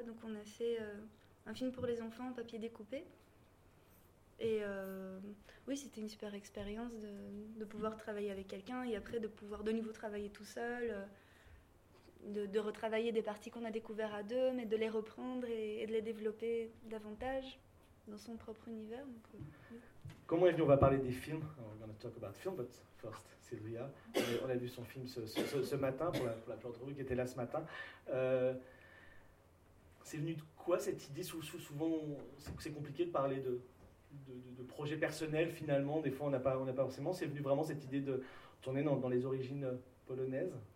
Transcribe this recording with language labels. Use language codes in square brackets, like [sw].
[fr] Donc on a fait un film pour les enfants en papier découpé. Et oui, c'était une super expérience de pouvoir travailler avec quelqu'un et après de pouvoir de nouveau travailler tout seul, de retravailler des parties qu'on a découvertes à deux, mais de les reprendre et de les développer davantage dans son propre univers. Donc, oui. Comment est-ce qu'on va parler des films? [en] We're going to talk about film, but first, Sylvia. [fr] On a vu son film ce matin, pour la plante rouge qui était là ce matin. C'est venu de quoi cette idée? Souvent, c'est compliqué de parler de projets personnels, finalement, des fois on n'a pas forcément. C'est venu vraiment cette idée de tourner dans les origines polonaises.